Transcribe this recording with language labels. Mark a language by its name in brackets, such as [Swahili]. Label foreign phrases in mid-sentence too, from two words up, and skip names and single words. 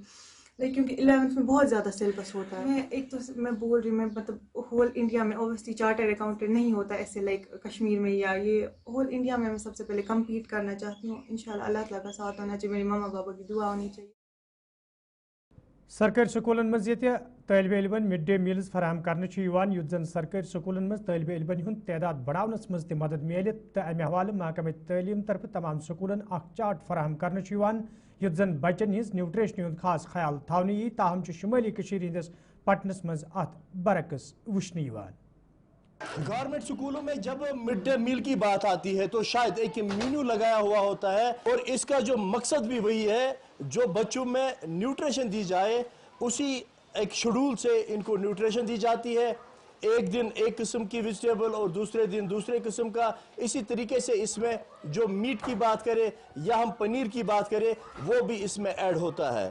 [Hindi] लेकिन क्योंकि 11th में बहुत ज़्यादा सिलेबस होता है, मैं एक तो मैं बोल रही हूँ, मैं मतलब होल इंडिया में ऑब्वियसली [English] chartered accountant [Hindi] नहीं होता ऐसे लाइक कश्मीर में, या ये होल इंडिया में मैं सबसे पहले कम्पीट करना चाहती हूँ। इंशाल्लाह अल्लाह ताला का साथ होना चाहिए, मेरे मामा बाबा की दुआ होनी चाहिए। [Kashmiri] सरकारी स्कूलन मज तालिब इलमन [English] mid day meals [Kashmiri] फराहम करने युत जन सरकारी स्कूलन मज तालिब इलमन हुंद तादाद बढ़ावनस मज ते मदद मिल तो अमे हवाले महकमे तालीम तरफ तमाम स्कूलन अख चार्ट फराहम करने युत जन बच्चन हिंज न्यूट्रिशन हुंद खास ख्याल थावने यी, ताहम शुमाली हंदिस पटनस मज अत बरक्स वुचने। [Hindi] गवर्नमेंट स्कूलों में जब [English] mid day meal [Hindi] की बात आती है तो शायद एक मेन्यू लगाया हुआ होता है, और इसका जो मकसद भी वही है, जो बच्चों में न्यूट्रिशन दी जाए उसी एक शेड्यूल से इनको न्यूट्रिशन दी जाती है। एक दिन एक किस्म की वेजिटेबल और दूसरे दिन दूसरे किस्म का, इसी तरीके से इसमें जो मीट की बात करें या हम पनीर की बात करें वो भी इसमें ऐड होता है।